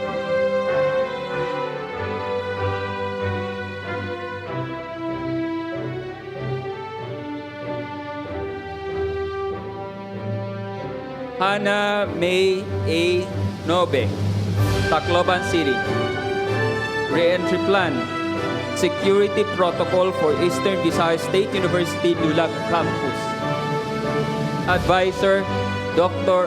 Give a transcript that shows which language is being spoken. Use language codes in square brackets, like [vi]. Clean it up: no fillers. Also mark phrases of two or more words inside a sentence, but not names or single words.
[en] Hannah May A. Nobe, Tacloban City. Re-entry plan, security protocol for Eastern Visayas State University Dulag Campus. Advisor, Dr.